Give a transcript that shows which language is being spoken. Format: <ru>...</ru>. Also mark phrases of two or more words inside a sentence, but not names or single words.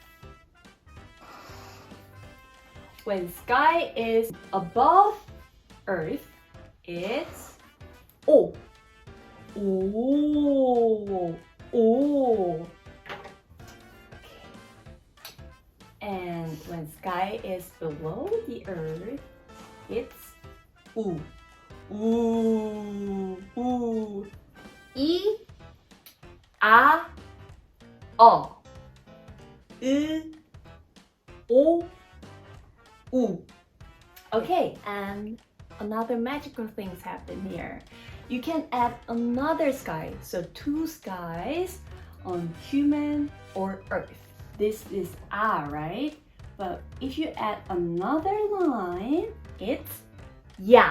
<en>When sky is above earth, it's O. O. O. And when sky is below the earth, it's U. U. U. E. A. O. I. O. U. Okay, and another magical things happen here. You can add another sky, so 2 skies on human or earth. This is A, right? But if you add another line, it's Ya.</en>